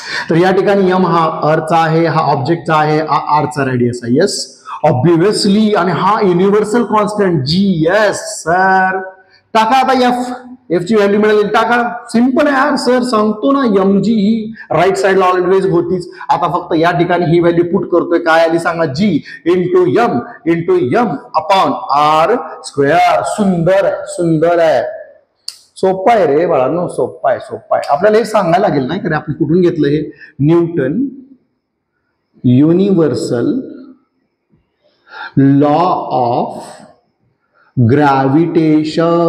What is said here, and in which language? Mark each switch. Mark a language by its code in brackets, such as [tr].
[mr] तर या ठिकाणी एम हा अर्थचा आहे, हा ऑब्जेक्टचा आहे, हा आरचा रेडियस आहे. [en] Yes obviously. [mr] आणि हा युनिव्हर्सल कॉन्स्टंट जी. Yes sir. टाका आता एफ ची व्हॅल्यू मिळेल. टाका. सिंपल आहे यार सर, सांगतो ना. एम जी ही राईट साइडला ऑलवेज होतीच. आता फक्त या ठिकाणी ही व्हॅल्यू पुट करतोय. काय आली सांगा? [en] G into M upon R square. [mr] सुंदर आहे, सुंदर आहे. सोपं आहे रे बाळांनो, सोपं आहे, सोपं आहे. आपल्याला हे सांगायला लागेल नाही का आपण कुठून घेतलं हे? [en] Newton universal law of gravitation.